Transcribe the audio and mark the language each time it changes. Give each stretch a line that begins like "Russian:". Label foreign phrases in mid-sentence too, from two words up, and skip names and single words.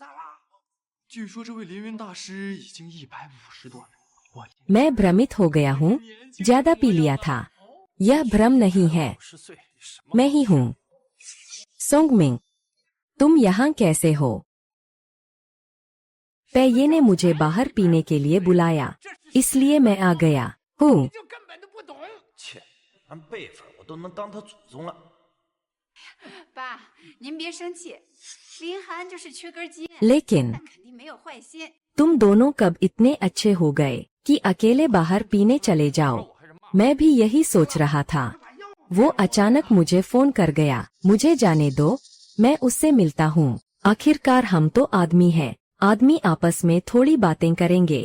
Hindi: मैं भ्रमित हो गया हूँ, ज्यादा पी लिया था। यह भ्रम नहीं है, मैं ही हूँ। सोंगमिंग, तुम यहाँ कैसे हो? पेये ने मुझे बाहर पीने के लिए बुलाया, इसलिए मैं आ गया हूँ।
Chinese: 按辈分我都能当他祖宗了。爸，您别生气，林寒就是缺根筋，
Hindi: लेकिन
Chinese: 但肯定没有坏心。
Hindi: तुम दोनों कब इतने अच्छे हो गए कि अकेले बाहर पीने चले जाओ? मैं भी यही सोच रहा था। वो अचानक मुझे फोन कर गया। मुझे जाने दो, मैं उससे मिलता हूँ। आखिरकार हम तो आदमी हैं, आदमी आपस में थोड़ी बातें करेंगे।